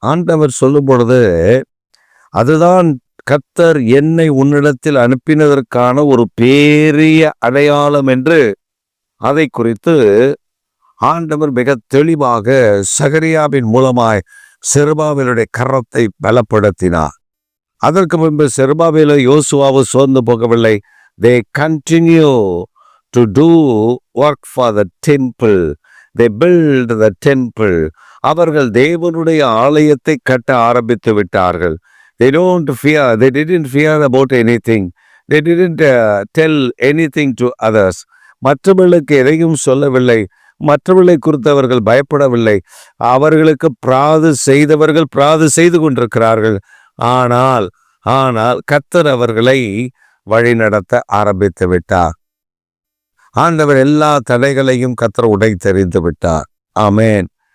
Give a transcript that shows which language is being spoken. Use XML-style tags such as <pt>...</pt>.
<ta>ஆண்டவர் சொல்லும் பொழுது அதுதான் கர்த்தர் என்னை உன்னிடத்தில் அனுப்பினதற்கான ஒரு பெரிய அடையாளம் என்று அதை குறித்து ஆண்டவர் மிக தெளிவாக சகரியாவின் மூலமாய் செருபாபேலுடைய கரத்தை பலப்படுத்தினார். அதற்கு முன்பு செருபாபேலோ யோசுவாவோ சோர்ந்து போகவில்லை.</ta> <en>They continue to do work for the temple. They build the temple.</en> <ta>அவர்கள் தேவனுடைய ஆலயத்தை கட்ட ஆரம்பித்து விட்டார்கள்.</ta> <en>They didn't fear about anything. They didn't tell anything to others.</en> <ta>மற்றவர்களுக்கு எதையும் சொல்லவில்லை. மற்றவர்களை குறித்து அவர்கள் பயப்படவில்லை. அவர்களுக்கு பிராது செய்தவர்கள் பிராது செய்து கொண்டிருக்கிறார்கள். ஆனால் கர்த்தர் அவர்களை வழிநடத்த ஆரம்பித்து விட்டார். ஆண்டவர் எல்லா தடைகளையும் கர்த்தர் உடைத்தெறிந்து விட்டார். ஆமேன்.</ta>